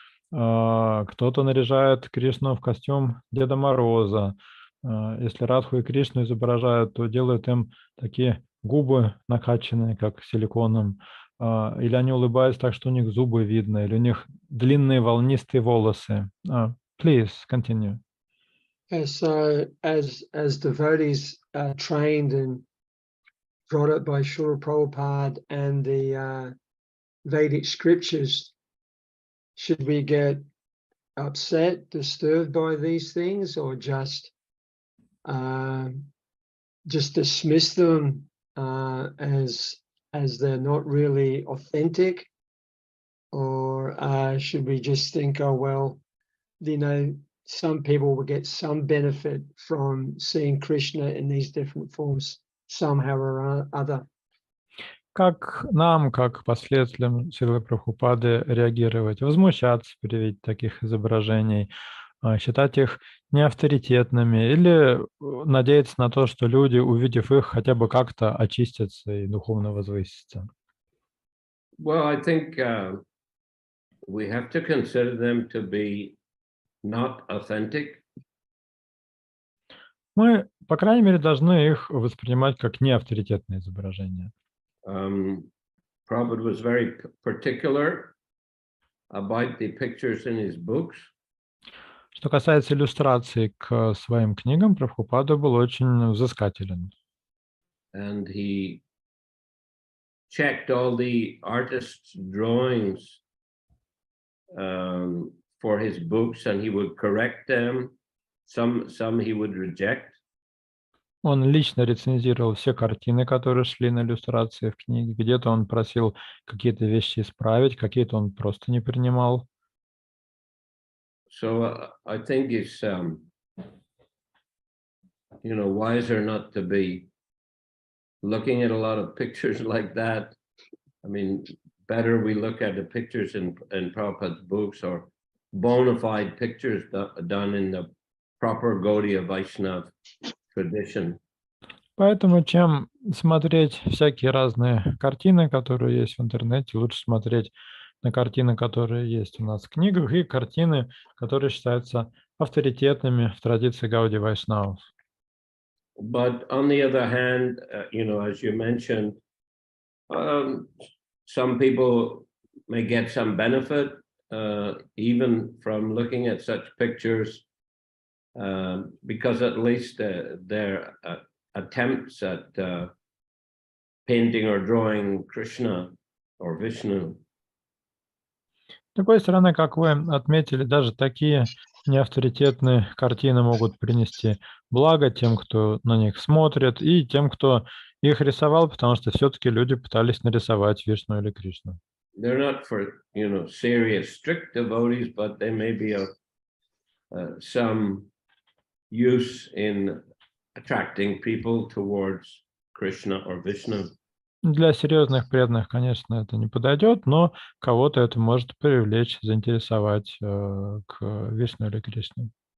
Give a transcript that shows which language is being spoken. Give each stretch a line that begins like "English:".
Russian: Кто-то наряжает Кришну в костюм Деда Мороза. Если Радху и Кришну изображают, то делают им такие губы накачанные, как силиконом. Или они улыбаются так, что у них зубы видно, или у них длинные волнистые волосы.
English: Please, continue. So as devotees are trained and brought up by Srila Prabhupada and the Vedic scriptures, should we get upset, disturbed by these things, or just dismiss them as they're not really authentic? Or should we just think, oh, well, you know, some people will get some benefit from seeing Krishna in these different forms somehow or other?
Russian: Как нам, как последователям Шрилы Прабхупады, реагировать? Возмущаться при виде таких изображений, считать их неавторитетными или надеяться на то, что люди, увидев их, хотя бы как-то очистятся и духовно возвысятся?
English: Well, I think we have to consider them to be not authentic.
Russian: Мы, по крайней мере, должны их воспринимать как неавторитетные изображения.
English: Prabhupada was very particular about the pictures in his books.
Russian: Что касается иллюстраций к своим книгам, Прабхупада был очень взыскателен.
English: And he checked all the artists' drawings for his books, and he would correct them. Some he would reject.
Russian: Он лично рецензировал все картины, которые шли на иллюстрации в книге. Где-то он просил какие-то вещи исправить, какие-то он просто не принимал.
English: So I think it's wiser not to be looking at a lot of pictures like that. I mean, better we look at the pictures in Prabhupada's books, or bona fide pictures done in the proper Gaudiya Vaishnava tradition.
Russian: Поэтому, чем смотреть всякие разные картины, которые есть в интернете, лучше смотреть на картины, которые есть у нас в книгах, и картины, которые считаются авторитетными в традиции Гауди Вайшнавов.
English: But on the other hand, as you mentioned, some people may get some benefit even from looking at such pictures, because at least their attempts at painting or drawing Krishna or Vishnu.
Russian: С другой стороны, как вы отметили, даже такие неавторитетные картины могут принести благо тем, кто на них смотрит, и тем, кто их рисовал, потому что все-таки люди пытались нарисовать Вишну или Кришну.
English: They're not for, serious, strict devotees, but they may be of some use in attracting people towards Krishna or Vishnu.
Russian: Для серьезных преданных, конечно, это не подойдет, но кого-то это может привлечь, заинтересовать к Вишну или Кришне.